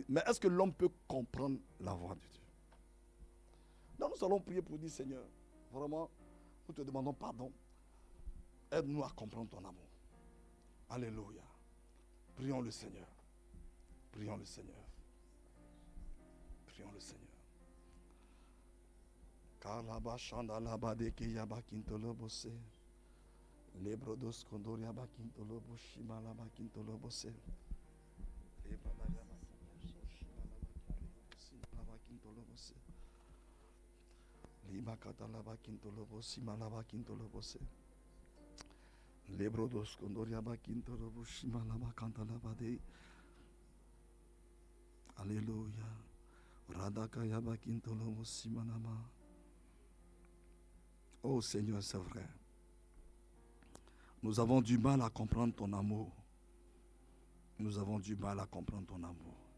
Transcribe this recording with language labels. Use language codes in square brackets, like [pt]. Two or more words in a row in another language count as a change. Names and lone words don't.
[fr] Mais est-ce que l'homme peut comprendre la voix de Dieu? Donc nous allons prier pour dire, Seigneur, vraiment, nous te demandons pardon. Aide-nous à comprendre ton amour. Alléluia. Prions le Seigneur. Prions le Seigneur. Prions le Seigneur. Kalaba shandalaba de kiyaba kintolobose. Lebrodos kondoriaba kintoloboshi malaba kintolobose. Liba katalaba kintolobosi malaba kintolobose. Lebrodos kondoriaba kintoloboshi malaba kantalaba de. Alléluia. Oh Seigneur, c'est vrai. Nous avons du mal à comprendre ton amour. Nous avons du mal à comprendre ton amour.